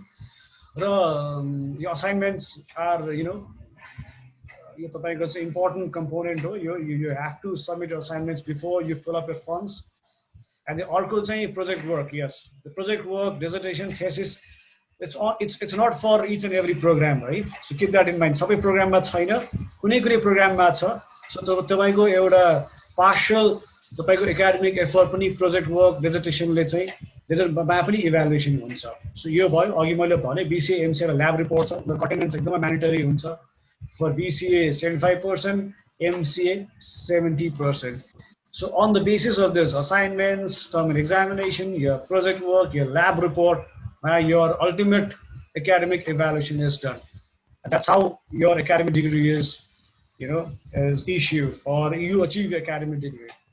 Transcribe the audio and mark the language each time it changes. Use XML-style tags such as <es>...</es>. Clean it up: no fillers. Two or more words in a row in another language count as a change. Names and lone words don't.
<en>Your assignments are, it's an important component. You have to submit your assignments before you fill up your forms. And the project work, yes. The project work, dissertation, thesis, it's not for each and every program, right? So keep that in mind.</en> <ne>Sabai program ma chaina, kunai kunai program ma cha. So तपाईंको एउटा partial तपाईंको</ne> <en>academic effort</en> <ne>पनि</ne> <en>project work, dissertation let's say</en> <ne>मा पनि इभ्यालुएसन हुन्छ सो यो भयो अघि मैले भने बीसीए एमसीए</ne> <en>lab report</en> <ne>छ र अटेन्डेन्स एकदमै म्यान्डेटरी हुन्छ</ne> <en>for BCA</en> <ne>75% एमसीए 70%.</ne> <en>So on the basis of this assignments, term and examination, your project work, your lab report, your ultimate academic evaluation is done. And that's how your academic degree is issued or you achieve your academic degree.</en>